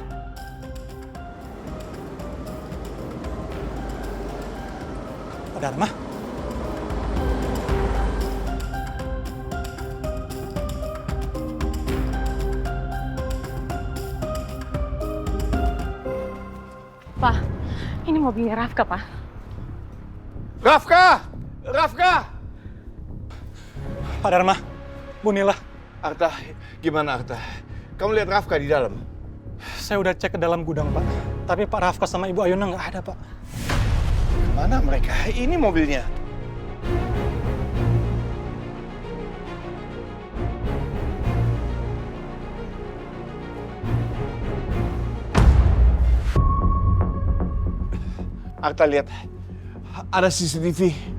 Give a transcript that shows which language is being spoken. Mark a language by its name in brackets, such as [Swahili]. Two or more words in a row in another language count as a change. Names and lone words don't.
[Indonesian] Pak Dharma? Pak, ini mobilnya Rafka, Pak. Rafka! Rafka! Pak Dharma, Bu Nila, Arta, gimana Arta? Kamu lihat Rafka di dalam? saya udah cek ke dalam gudang, Pak. Tapi Pak Rafka sama Ibu Ayuna nggak ada, Pak. Mana mereka? Ini mobilnya. Arta lihat, ada CCTV.